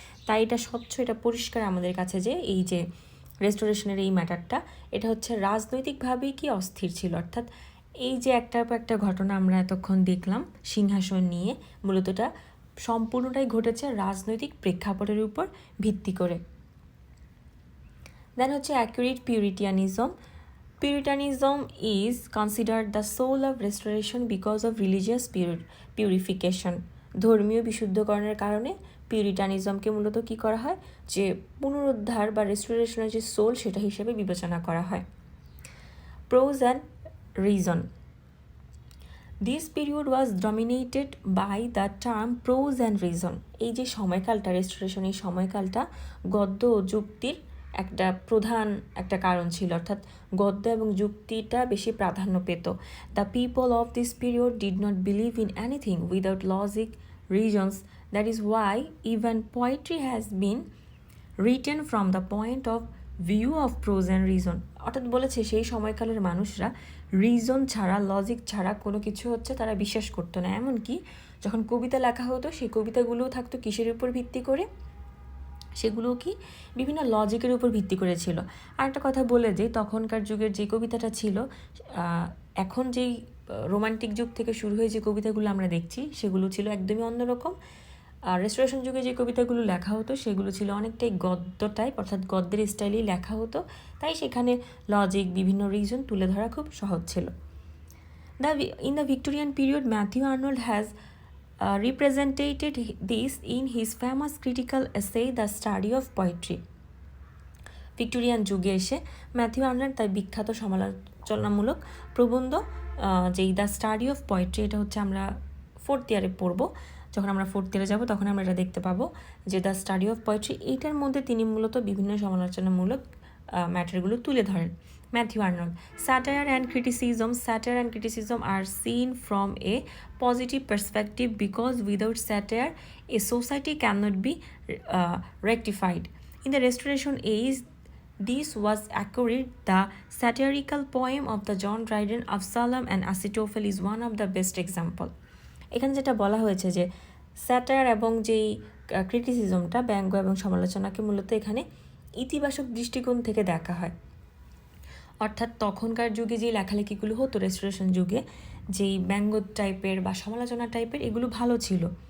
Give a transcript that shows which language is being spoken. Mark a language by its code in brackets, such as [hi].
[bn] তাই এটা স্বচ্ছ, এটা পরিষ্কার আমাদের কাছে যে এই যে রেস্টোরেশনের এই ম্যাটারটা, এটা হচ্ছে রাজনৈতিকভাবেই কি অস্থির ছিল। অর্থাৎ এই যে একটার পর একটা ঘটনা আমরা এতক্ষণ দেখলাম সিংহাসন নিয়ে, মূলত এটা সম্পূর্ণটাই ঘটেছে রাজনৈতিক প্রেক্ষাপটের উপর ভিত্তি করে। [en] Then হচ্ছে accurate Puritanism. Puritanism is considered the soul of restoration because of religious purification. [bn] ধর্মীয় বিশুদ্ধকরণের কারণে পিউরিটানিজমকে মূলত কী করা হয়, যে পুনরুদ্ধার বা রেস্টোরেশনের যে সোল সেটা হিসেবে বিবেচনা করা হয়। [en] Pros and reason. This period was dominated by the term prose and reason. [bn] এই যে সময়কালটা, রেস্টোরেশন এই সময়কালটা গদ্য ও যুক্তির একটা প্রধান একটা কারণ ছিল, অর্থাৎ গদ্য এবং যুক্তিটা বেশি প্রাধান্য পেত। [en] The people of this period did not believe in anything without logic reasons, that is why even poetry has been written from the point of view of prose and reason. [bn] অর্থাৎ বলেছে সেই সময়কালের মানুষরা রিজন ছাড়া, logic ছাড়া কোনো কিছু হচ্ছে তারা বিশ্বাস করতো না। এমনকি যখন কবিতা লেখা হতো সেই কবিতাগুলোও থাকতো কিসের উপর ভিত্তি করে, সেগুলো কি বিভিন্ন লজিকের উপর ভিত্তি করেছিল। আর একটা কথা বলে যে তখনকার যুগের যে কবিতাটা ছিল, এখন যেই রোমান্টিক যুগ থেকে শুরু হয়ে যে কবিতাগুলো আমরা দেখছি সেগুলো ছিল একদমই অন্যরকম। আর রেস্টোরেশন যুগে যে কবিতাগুলো লেখা হতো সেগুলো ছিল অনেকটাই গদ্য টাইপ, অর্থাৎ গদ্যের স্টাইলেই লেখা হতো, তাই সেখানে লজিক, বিভিন্ন রিজন তুলে ধরা খুব সহজ ছিল। [en] In the Victorian period, Matthew Arnold has represented this in his famous critical essay The Study of Poetry. [bn] Victorian যুগে এসে ম্যাথিউ আর্নল্ড তার বিখ্যাত সমালোচনামূলক প্রবন্ধ যেই দ্য স্টাডি অফ পোয়েট্রি, এটা হচ্ছে আমরা 4th ইয়ারে পড়বো। যখন আমরা 4th ইয়ারে যাবো তখন আমরা এটা দেখতে পাবো যে দ্য স্টাডি অফ পোয়েট্রি, এইটার মধ্যে তিনি মূলত বিভিন্ন সমালোচনামূলক ম্যাটারগুলো তুলে ধরেন। [en] Matthew Arnold. Satire and criticism are seen from a positive perspective because without satire, a society cannot be rectified. In the Restoration age, this was accurate. The satirical poem of the John Dryden, Absalom and Achitophel is one of the best example. [bn] এখানে যেটা বলা হয়েছে যে satire এবং যেই ক্রিটিসিজমটা, ব্যঙ্গ এবং সমালোচনাকে মূলত এখানে ইতিবাচক দৃষ্টিকোণ থেকে দেখা হয়। অর্থাৎ তখনকার যুগে যে লেখালেখিগুলো হতো রেস্টোরেশন যুগে, যেই ব্যঙ্গ টাইপের বা সমালোচনা টাইপের, এগুলো ভালো ছিল।